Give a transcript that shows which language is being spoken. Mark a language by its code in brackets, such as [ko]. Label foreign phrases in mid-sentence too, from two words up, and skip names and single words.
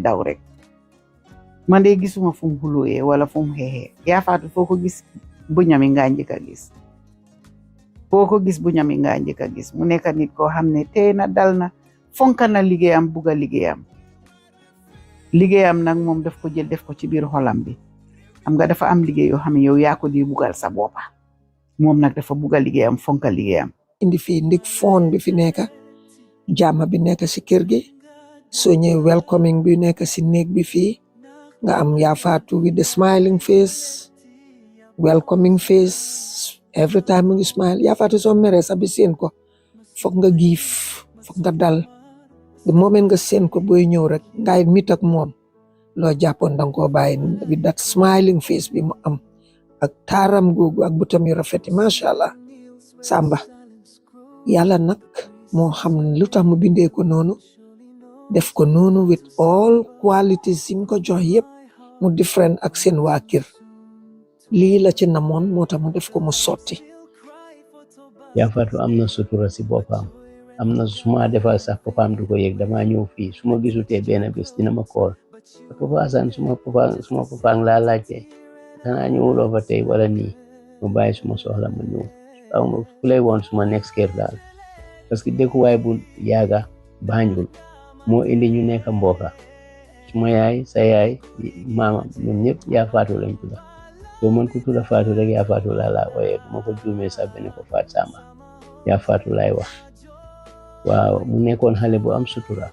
[wo] daw rek man de gisuma fu mu xulóoyee wala fu mu xeexee yaa Fatou foo ko gis bu ñami nga njëkk a gis foo ko gis bu ñami nga njëkk a gis mu nekk nit koo xam ne tey na dal na fonk na liggéeyam buga liggéeyam nag moom daf ko jël def ko ci biir xolam bi xam nga dafa am liggéey yoo xam ne yow yaa ko di bugal sa boppa moom nag dafa buga liggéeyam fonka liggéeyam indi fii ndik foon bi fi nekk jàmm bi nekk si kër gi soo ñëwee welcoming bi nekk si néeg bi fii nga am yaa Fatou [en] with the smiling face welcoming face every time [wo] mu ngi smile yaa Fatou soo meree sax bi seen ko foog nga giif foog nga dal [en] the moment [wo] nga seen ko booy ñëw rek ngay mit ak moom loo jàppoon danga koo bàyyi [en] with that smiling face [wo] bi mu am ak taaram googu ak butam yu rafet yi [ar] ما شاء الله [wo] Samba yàlla nag moo xam lu tax mu bindee ko noonu def ko noonu [en] with all qualities [wo] yi mu ko jox yëpp mu different ak seen waa kër lii la ci namoon moo tax mu def ko mu sotti. yaa Fatou am na sutura si boppam am na suma defal sax papaam du ko yëg damaa ñëw fii su ma gisutee benn bés dina ma kool papa Assane suma papa laa laajte danaa ñëwuloo fa tey wala nii ma bàyyi suma soxla ma ñëw ku lay woon suma next kër daal [fr] parce que [wo] dëkkuwaay bu yaaga Banjul moo indi ñu nekk mbokka suma yaay sa yaay maama ñoom ñëpp yaa Fatou lañ tudda soo man ku tudda Fatou rek yaa Fatou laa ooyee duma ko juumee sax benn ko Fatou Samba yaa Fatou laay wax waaw mu nekkoon xale bu am sutura